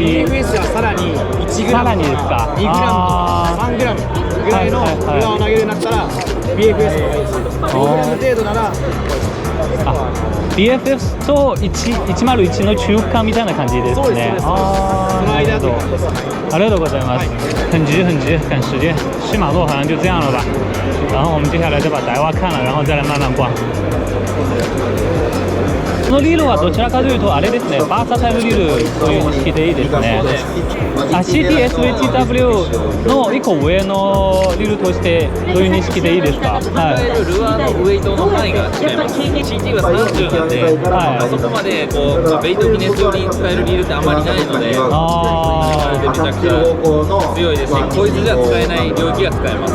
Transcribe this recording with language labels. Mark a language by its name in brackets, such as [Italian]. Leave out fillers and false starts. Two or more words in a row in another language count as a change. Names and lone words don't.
[Japanese] BFS はさらに1グラムとか2グラムとか3グラムぐらいのルアーを投げるようになったら BFS の方がいいです。5グラム程度なら BFS と101の中間みたいな感じですね。そうです。その間という感じです。ありがとうございます。 [Chinese] 很急，赶时间。西马座好像就这样了吧。然后我们接下来再把台湾看了，然后再来慢慢逛。 [Japanese] このリールはどちらかというとあれですね、バーサタイルリールという認識でいいですね。CTSHW の1個上のリールとしてどういう認識でいいですか？はい、ルアーのウエイトの範囲が違います。CT は30なんで、そこまでこうベイトギネス用に使えるリールってあまりないので、めちゃくちゃ強いですし、こいつじゃ使えない領域が使えます。